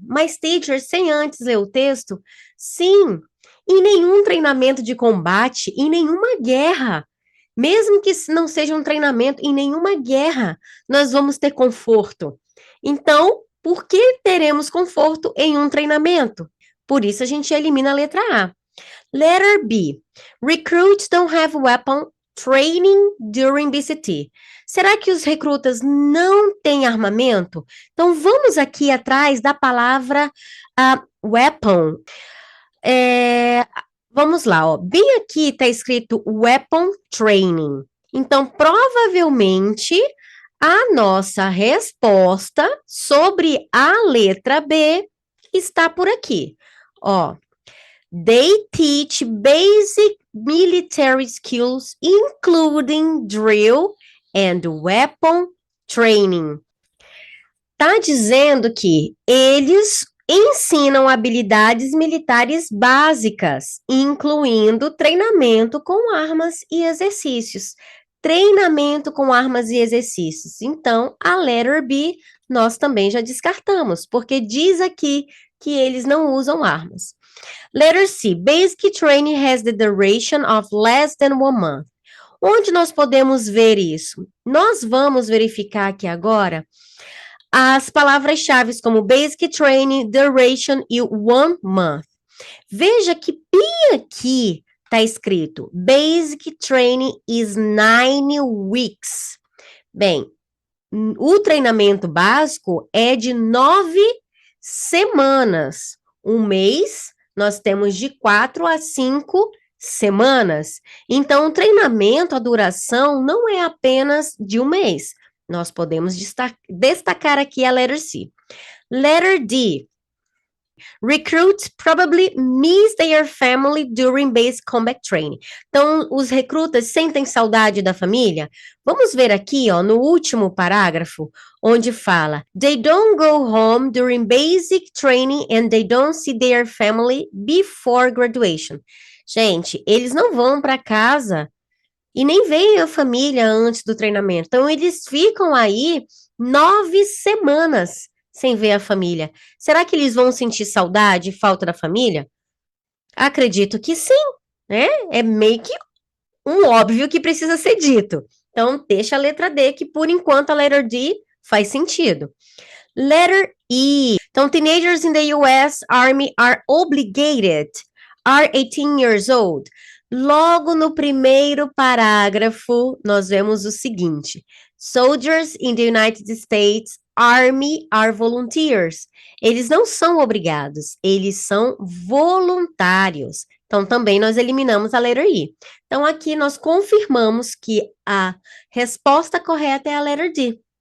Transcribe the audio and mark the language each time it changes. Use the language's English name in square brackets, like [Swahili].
[Portuguese] Mas, teacher, sem antes ler o texto? Sim, em nenhum treinamento de combate, em nenhuma guerra, mesmo que não seja um treinamento, em nenhuma guerra, nós vamos ter conforto. Então, por que teremos conforto em um treinamento? Por isso, a gente elimina a letra A. [English] Letter B. Recruits don't have weapon training during BCT. [Portuguese] Será que os recrutas não têm armamento? Então, vamos aqui atrás da palavra weapon. Vamos lá, ó. Bem aqui está escrito weapon training. Então, provavelmente, a nossa resposta sobre a letra B está por aqui. Ó. [English] They teach basic military skills, including drill and weapon training. [Portuguese] Tá dizendo que eles ensinam habilidades militares básicas, incluindo treinamento com armas e exercícios. Treinamento com armas e exercícios. Então, a letter B nós também já descartamos, porque diz aqui que eles não usam armas. [English] Letter C, basic training has the duration of less than 1 month. [Portuguese] Onde nós podemos ver isso? Nós vamos verificar aqui agora as palavras-chave como basic training, duration e 1 month. Veja que bem aqui está escrito [English] basic training is 9 weeks. [Portuguese] Bem, o treinamento básico é de 9 semanas. Um mês, nós temos de 4 a 5 semanas. Então, o treinamento, a duração, não é apenas de um mês. Nós podemos destacar aqui a letter C. [English] Letter D. Recruits probably miss their family during basic combat training. [Portuguese] Então, os recrutas sentem saudade da família? Vamos ver aqui, ó, no último parágrafo, onde fala [English] They don't go home during basic training and they don't see their family before graduation. [Portuguese] Gente, eles não vão para casa e nem veem a família antes do treinamento. Então, eles ficam aí 9 semanas sem ver a família. Será que eles vão sentir saudade e falta da família? Acredito que sim, né? É meio que um óbvio que precisa ser dito. Então, deixa a letra D, que por enquanto a letter D faz sentido. Letter [English] Então, teenagers in the US Army are obligated, are 18 years old. [Portuguese] Logo no primeiro parágrafo, nós vemos o seguinte: [English] soldiers in the United States Army are volunteers. [Portuguese] Eles não são obrigados, eles são voluntários. Então, também nós eliminamos a letra I. Então, aqui nós confirmamos que a resposta correta é a letra D.